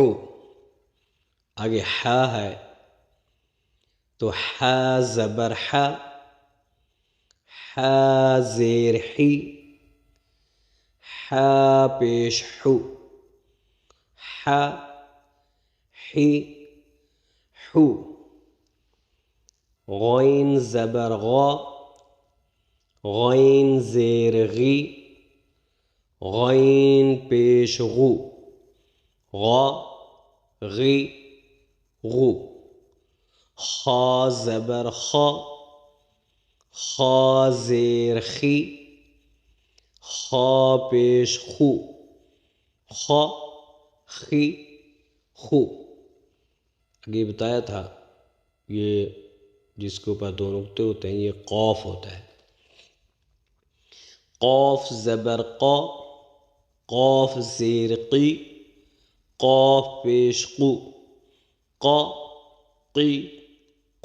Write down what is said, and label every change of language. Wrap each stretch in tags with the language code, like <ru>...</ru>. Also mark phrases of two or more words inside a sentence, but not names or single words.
<ur>آگے حا ہے تو حا زبر حا، حا زیر حی، حا پیش حو، حا حی حو۔ غین زبر غا، غین زیر غی، غین پیش غو، غا غی غو۔ خا زبر خا، خا زیر خی، خا پیش خو، خا خی خو۔ آگے بتایا تھا یہ جس کے اوپر دو نقطے ہوتے ہیں یہ قاف ہوتا ہے۔ قاف زبر قا، قاف زیر قی، قاف پیش قو، قا قی قو۔</ur>